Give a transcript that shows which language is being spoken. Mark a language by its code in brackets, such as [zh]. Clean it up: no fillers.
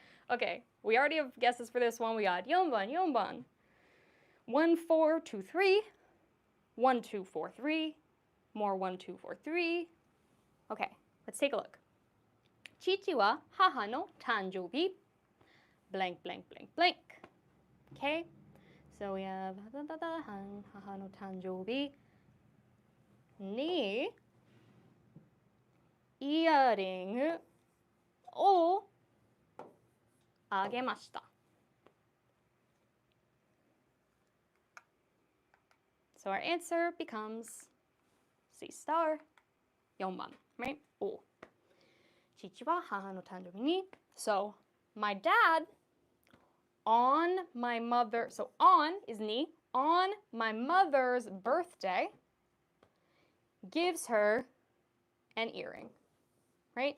[en] Okay, we already have guesses for this one. We got yonban. 1, 4, 2, 3. 1, 2, 4, 3. More 1, 2, 4, 3. Okay, let's take a look. [ja] 父は母の誕生日 [en] blank, blank, blank, blank. Okay, so we have [ja] 母の誕生日にイヤリングをあげました. [en] So our answer becomes C star, 4番, right? [ja] お.父は母の誕生日に. [en] So my dad on my mother, so on is ni, on my mother's birthday gives her an earring, right?